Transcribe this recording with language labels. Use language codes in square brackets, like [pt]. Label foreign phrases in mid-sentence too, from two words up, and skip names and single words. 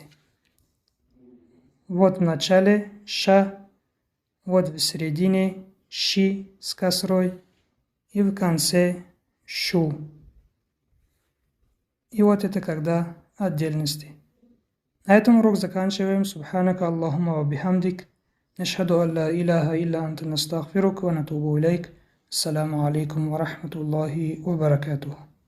[ru] Вот в начале Ша. Вот в середине Ши с косрой. И в конце Шу. И вот это когда отдельности. На этом урок заканчиваем. [ar] سبحانك اللهم وبحمدك. نشهد أن لا إله إلا أنت نستغفرك ونتوب إليك. السلام عليكم ورحمة الله وبركاته.